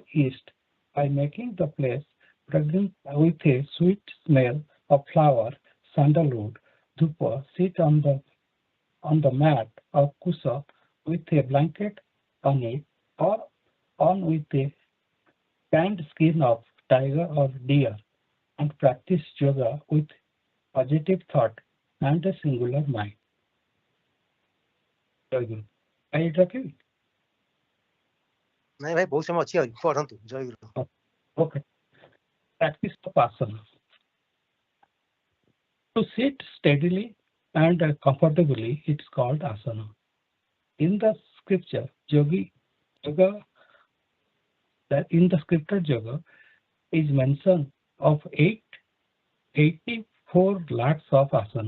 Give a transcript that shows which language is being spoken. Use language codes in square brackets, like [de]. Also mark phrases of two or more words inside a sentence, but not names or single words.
[en] east by making the place fragrant with a sweet smell of flower, sandalwood, dhupa, sit on the mat of kusa with a blanket on it or on with a tanned skin of tiger or deer and practice yoga with positive thought and a singular mind. Jayaguru. I interrupt? [or] ନାଇଁ ଭାଇ ବହୁତ ସମୟ ଅଛି, ପଢନ୍ତୁ ଜୟଗୁରୁ। [en] Okay. Practice of asana. To sit steadily and comfortably, it's called asana. In the scripture, in the scripture yoga is mention of 84 lakhs of asana.